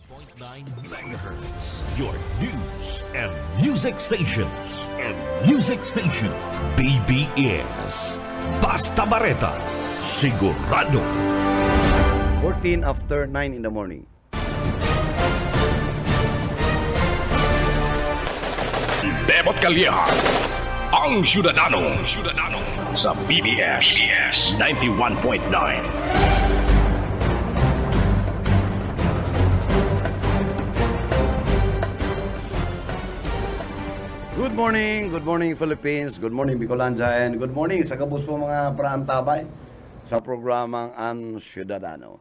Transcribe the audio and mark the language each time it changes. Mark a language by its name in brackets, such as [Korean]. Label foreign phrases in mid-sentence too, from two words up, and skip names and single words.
[English] 9 megahertz. Your news and music stations. BBS. Basta Bareta. Sigurado. 14 after 9 in the morning. Bebot Calleja. [Bikol] Ang Syudadano. Sa BBS 91.9. [English] Good morning Philippines, good morning [Bikol] Bicolanja, and good morning sa kabus po mga praantabay sa programang Ang Syudadano.